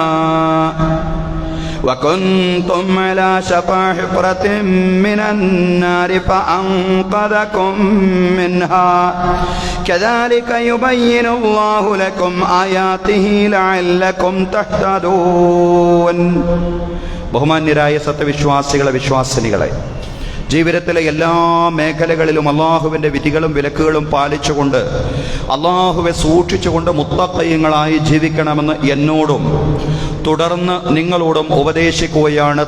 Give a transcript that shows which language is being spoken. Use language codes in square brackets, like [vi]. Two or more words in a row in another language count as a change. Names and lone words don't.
[ar] وكنتم على شفا حفرة من النار فأنقذكم منها كذلك يبين الله لكم آياته لعلكم تهتدون [ml] ബഹുമാന്യരായ സത്യവിശ്വാസികളെ വിശ്വാസിനികളെ, ജീവിതത്തിലെ എല്ലാ മേഖലകളിലും അള്ളാഹുവിൻ്റെ വിധികളും വിലക്കുകളും പാലിച്ചുകൊണ്ട് അള്ളാഹുവെ സൂക്ഷിച്ചുകൊണ്ട് മുത്തഖീങ്ങളായി ജീവിക്കണമെന്ന് എന്നോടും തുടർന്ന് നിങ്ങളോടും ഉപദേശിക്കുകയാണ്.